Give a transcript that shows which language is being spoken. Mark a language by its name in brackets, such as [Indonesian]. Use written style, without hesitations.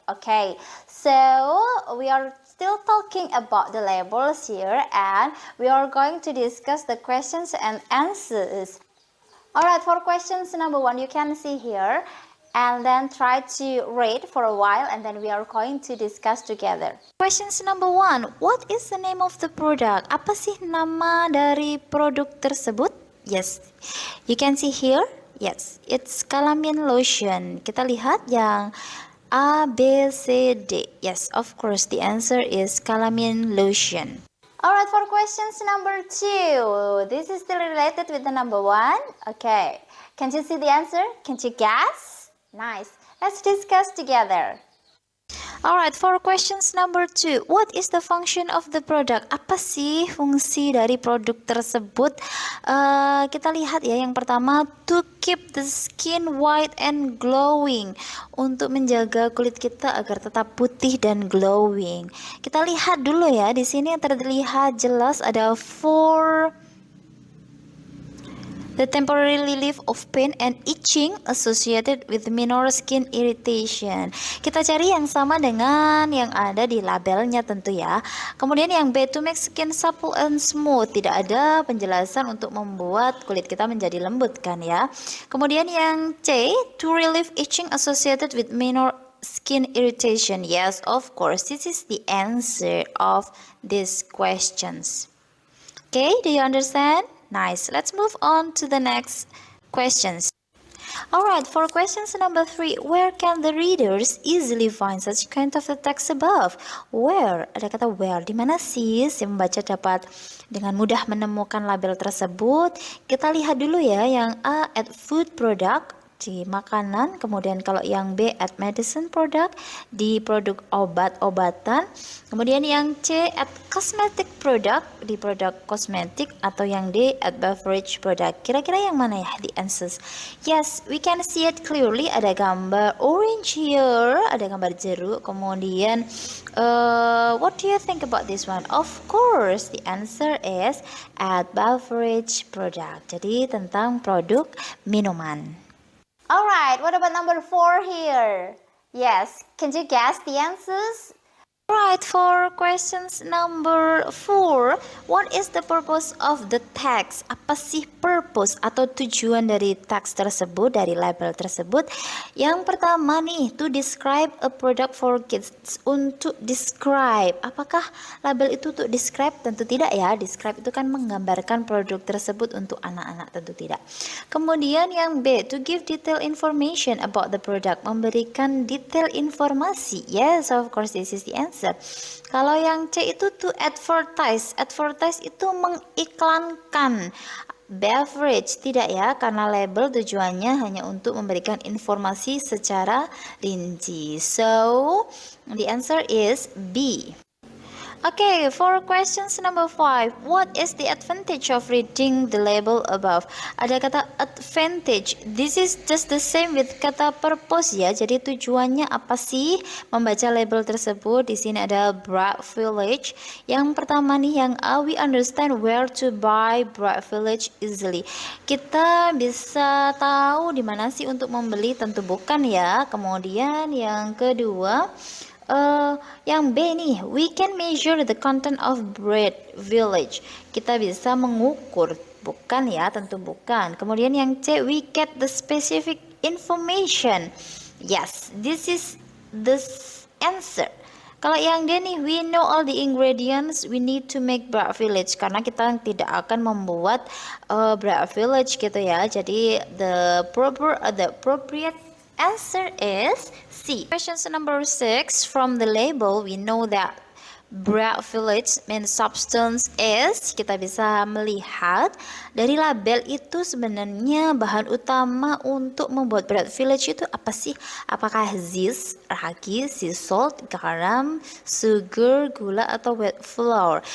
[English] Okay, so we are still talking about the labels here, and we are going to discuss the questions and answers. Alright, for questions number 1, you can see here, and then try to read for a while, and then we are going to discuss together. Questions number 1, what is the name of the product? [Indonesian] Apa sih nama dari produk tersebut? [English] Yes, you can see here. Yes, it's calamine lotion. [Indonesian] Kita lihat yang A, B, C, D. [English] Yes, of course, the answer is calamine lotion. Alright, for questions number 2. This is still related with the number 1. Okay, can you see the answer? Can you guess? Nice. Let's discuss together. Alright, for questions number 2, what is the function of the product? [Indonesian] Apa sih fungsi dari produk tersebut? Kita lihat ya, yang pertama, [English] to keep the skin white and glowing, [Indonesian] untuk menjaga kulit kita agar tetap putih dan glowing. Kita lihat dulu ya, di sini terlihat jelas ada [English] for the temporary relief of pain and itching associated with minor skin irritation. [Indonesian] Kita cari yang sama dengan yang ada di labelnya tentu ya. Kemudian yang B, [English] to make skin supple and smooth. [Indonesian] Tidak ada penjelasan untuk membuat kulit kita menjadi lembut kan ya. Kemudian yang C, [English] to relieve itching associated with minor skin irritation? Yes, of course. This is the answer of these questions. Okay, do you understand? Nice. Let's move on to the next questions. Alright, for questions number 3, where can the readers easily find such kind of the text above? Where? [Indonesian] Ada kata where. Di mana sih si pembaca dapat dengan mudah menemukan label tersebut? Kita lihat dulu ya, yang A [English] at food product [Indonesian] di makanan, kemudian kalau yang B [English] at medicine product [Indonesian] di produk obat-obatan, kemudian yang C [English] at cosmetic product [Indonesian] di produk kosmetik, atau yang D [English] at beverage product. [Indonesian] Kira-kira yang mana ya [English] the answers? Yes, we can see it clearly. [Indonesian] Ada gambar orange here, ada gambar jeruk, kemudian [English] what do you think about this one? Of course, the answer is at beverage product. [Indonesian] Jadi tentang produk minuman. [English] Alright, what about number 4 here? Yes, can you guess the answers? Alright, for questions number 4, what is the purpose of the text? [Indonesian] Apa sih [English] purpose [Indonesian] atau tujuan dari teks tersebut, dari label tersebut? Yang pertama nih, [English] to describe a product for kids. [Indonesian] Untuk describe, apakah label itu untuk describe? Tentu tidak ya, describe itu kan menggambarkan produk tersebut untuk anak-anak, tentu tidak. Kemudian yang B, [English] to give detailed information about the product, [Indonesian] memberikan detail informasi. [English] Yes, of course this is the answer. [Indonesian] Kalau yang C itu [English] to advertise. [Indonesian] Advertise itu mengiklankan. Beverage tidak ya, karena label tujuannya hanya untuk memberikan informasi secara rinci. [English] So, the answer is B. Okay, for questions number 5, what is the advantage of reading the label above? Ada kata advantage. This is just the same with kata purpose ya. [Indonesian] Jadi tujuannya apa sih membaca label tersebut? Di sini ada Bright Village. Yang pertama nih yang A, [English] we understand where to buy Bright Village easily. [Indonesian] Kita bisa tahu di mana sih untuk membeli, tentu bukan ya. Kemudian yang kedua, yang B nih, [English] we can measure the content of Bright Village. [Indonesian] Kita bisa mengukur, bukan ya, tentu bukan. Kemudian yang C, [English] we get the specific information. Yes, this is the answer. [Indonesian] Kalau yang D nih, [English] we know all the ingredients we need to make Bright Village, [Indonesian] karena kita tidak akan membuat Bright Village gitu ya. Jadi [English] the appropriate answer is C. Question number 6. From the label, we know that Bright Village main substance is, [Indonesian] kita bisa melihat dari label itu sebenarnya bahan utama untuk membuat Bright Village itu apa sih? Apakah [English] yeast, [Indonesian] ragi, [English] sea salt, [Indonesian] garam, [English] sugar, [Indonesian] gula, atau [English] wheat flour?